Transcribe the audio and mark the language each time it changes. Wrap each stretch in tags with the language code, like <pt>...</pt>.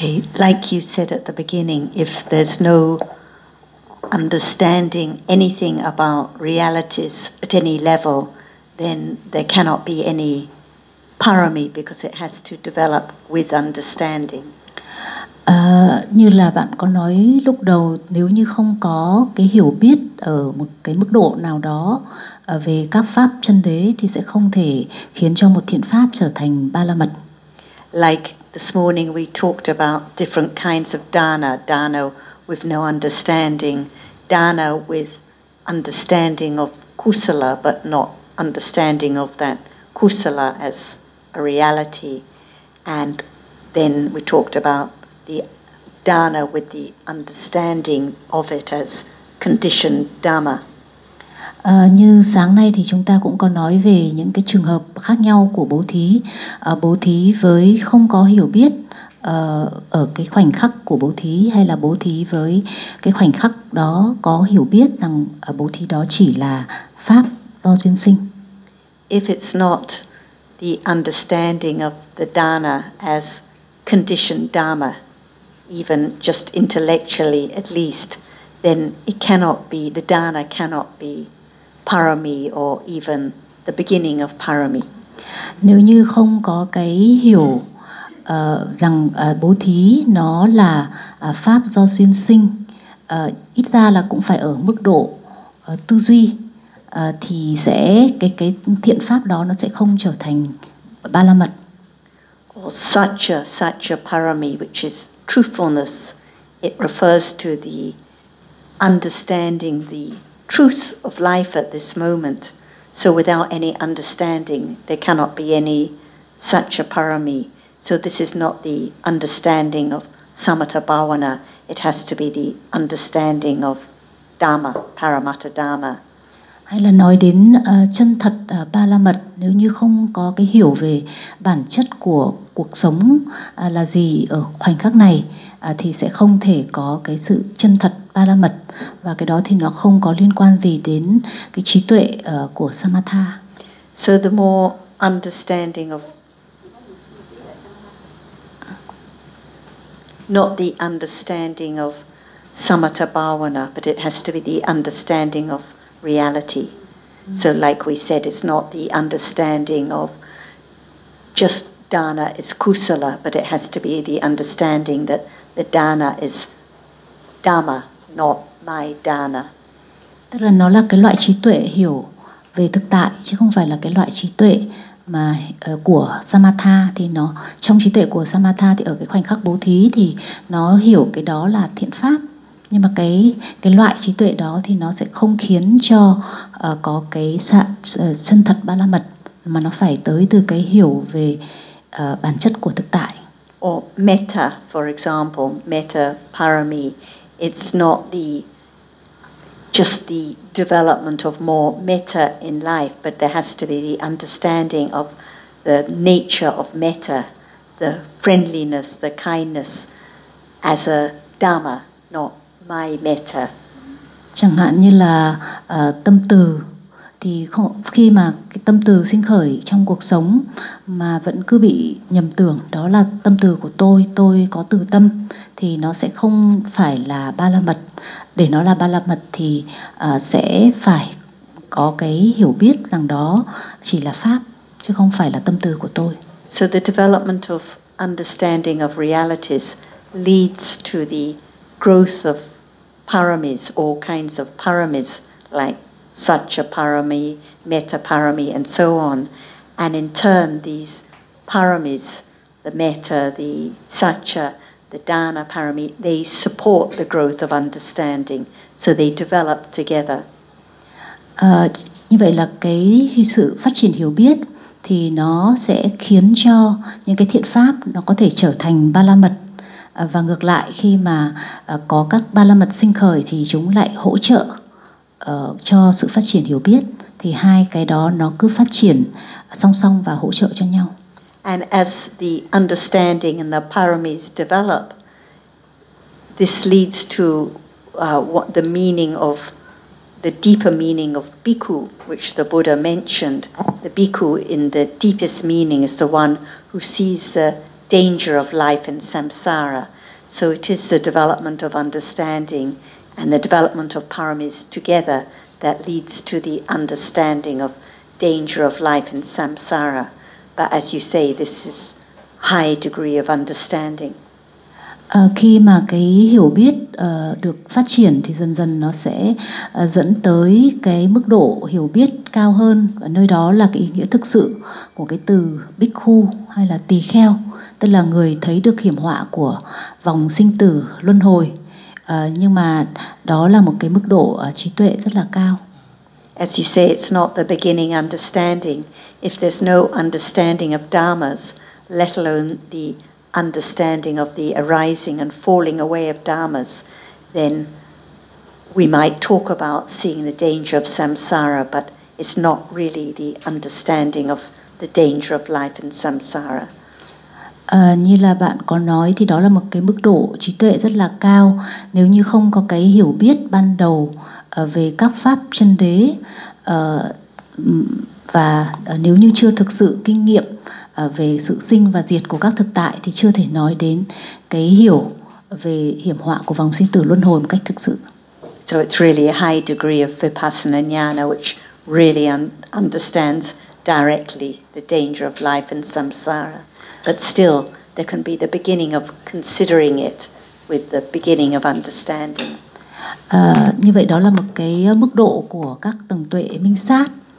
<en>Okay, like you said at the beginning, if there's no understanding anything about realities at any level, then there cannot be any parami, because it has to develop with understanding.</en> <vi>Như là bạn có nói lúc đầu, nếu như không có cái hiểu biết ở một cái mức độ nào đó về các pháp chân đế thì sẽ không thể khiến cho một thiện pháp trở thành ba la mật.</vi> <en>Like this morning we talked about different kinds of dana, dana with no understanding, dana with understanding of kusala but not understanding of that kusala as a reality, and then we talked about the dana with the understanding of it as conditioned dhamma.</en> <vi>Như sáng nay thì chúng ta cũng có nói về những cái trường hợp khác nhau của bố thí, bố thí với không có hiểu biết ở cái khoảnh khắc của bố thí, hay là bố thí với cái khoảnh khắc đó có hiểu biết rằng bố thí đó chỉ là pháp do duyên sinh.</vi> <en>If it's not the understanding of the dana as conditioned dharma, even just intellectually at least, then it cannot be, the dana cannot be parami or even the beginning of parami.</en> <vi>Nếu như không có cái hiểu rằng bố thí nó là pháp do duyên sinh, ít ra là cũng phải ở mức độ tư duy, thì sẽ cái thiện pháp đó nó sẽ không trở thành ba la mật.</vi> <en>Or such a parami, which is truthfulness, it refers to the understanding the truth of life at this moment. So without any understanding, there cannot be any such a parami. So this is not the understanding of samatha bhavana. It has to be the understanding of dhamma, paramatta dhamma.</en> <vi>Hay là nói đến chân thật ba la mật, nếu như không có cái hiểu về bản chất của cuộc sống là gì ở khoảnh khắc này, thì sẽ không thể có cái sự chân thật ba la mật, và cái đó thì nó không có liên quan gì đến cái trí tuệ của samatha.</vi> <en>So the more understanding of, not the understanding of samatha bhavana, but it has to be the understanding of reality. So like we said, it's not the understanding of just dana is kusala, but it has to be the understanding that the dana is dhamma, not my dana.</en> <vi>Tức là nó là cái loại trí tuệ hiểu về thực tại, chứ không phải là cái loại trí tuệ mà của samatha. Thì nó, trong trí tuệ của samatha thì ở cái khoảnh khắc bố thí thì nó hiểu cái đó là thiện pháp, nhưng mà cái loại trí tuệ đó thì nó sẽ không khiến cho có cái chân thật ba la mật, mà nó phải tới từ cái hiểu về bản chất của thực tại.</vi> <en>Or metta, for example, metta parami, it's not the just the development of more metta in life, but there has to be the understanding of the nature of metta, the friendliness, the kindness as a dhamma, not my metta.</en> <vi>Chẳng hạn như là tâm từ, thì khi mà cái tâm từ sinh khởi trong cuộc sống mà vẫn cứ bị nhầm tưởng đó là tâm từ của tôi có từ tâm, thì nó sẽ không phải là ba la mật. Để nó là ba la mật thì sẽ phải có cái hiểu biết rằng đó chỉ là pháp chứ không phải là tâm từ của tôi.</vi> <en>So the development of understanding of realities leads to the growth of paramis, all kinds of paramis, like satya parami, metta parami, and so on. And in turn, these paramis, the metta, the satya, the dana parami, they support the growth of understanding. So they develop together.</en> <vi>Như vậy là cái sự phát triển hiểu biết thì nó sẽ khiến cho những cái thiện pháp nó có thể trở thành ba la mật. Và ngược lại, khi mà có các ba la mật sinh khởi thì chúng lại hỗ trợ cho sự phát triển hiểu biết, thì hai cái đó nó cứ phát triển song song và hỗ trợ cho nhau.</vi> <en>And as the understanding and the paramis develop, this leads to what the meaning of, the deeper meaning of bhikkhu, which the Buddha mentioned. The bhikkhu in the deepest meaning is the one who sees the danger of life in samsara. So it is the development of understanding and the development of paramis together that leads to the understanding of danger of life in samsara. But as you say, this is high degree of understanding.</en> <vi>Khi mà cái hiểu biết được phát triển thì dần dần nó sẽ dẫn tới cái mức độ hiểu biết cao hơn, và nơi đó là cái ý nghĩa thực sự của cái từ bhikkhu hay là tỳ kheo, tức là người thấy được hiểm họa của vòng sinh tử luân hồi. Nhưng mà đó là một cái mức độ trí tuệ rất là cao.</vi> <en>As you say, it's not the beginning understanding. If there's no understanding of dharmas, let alone the understanding of the arising and falling away of dharmas, then we might talk about seeing the danger of samsara, but it's not really the understanding of the danger of life in samsara.</en> <vi>Như là bạn có nói thì đó là một cái mức độ trí tuệ rất là cao. Nếu như không có cái hiểu biết ban đầu về các pháp chân đế, và nếu như chưa thực sự kinh nghiệm về sự sinh và diệt của các thực tại thì chưa thể nói đến cái hiểu về hiểm họa của vòng sinh tử luân hồi một cách thực sự.</vi> <en>So it's really a high degree of vipassana jnana which really understands directly the danger of life in samsara. But still, there can be the beginning of considering it with the beginning of understanding.</en> <vi>Như vậy đó là một cái mức độ của các tầng tuệ minh sát.</vi>